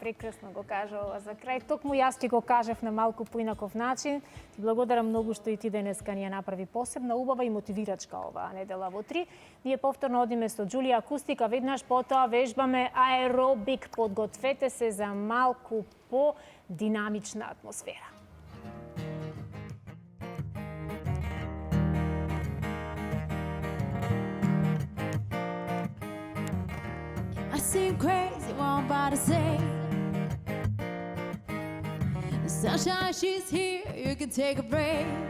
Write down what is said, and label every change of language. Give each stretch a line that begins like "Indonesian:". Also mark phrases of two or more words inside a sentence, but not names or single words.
Macedonian: прекрасно го кажа ова за крај. Токму јас ти го кажав на малку поинаков начин. Ти благодарам многу што и ти денеска ни ја направи посебна, убава и мотивирачка оваа недела во 3. Ние повторно одиме со Џулија Акустика, веднаш потоа вежбаме аеробик. Подгответе се за малку по-динамична атмосфера.
English: I seem crazy, what I'm about to say. The sunshine, she's here, you can take a break.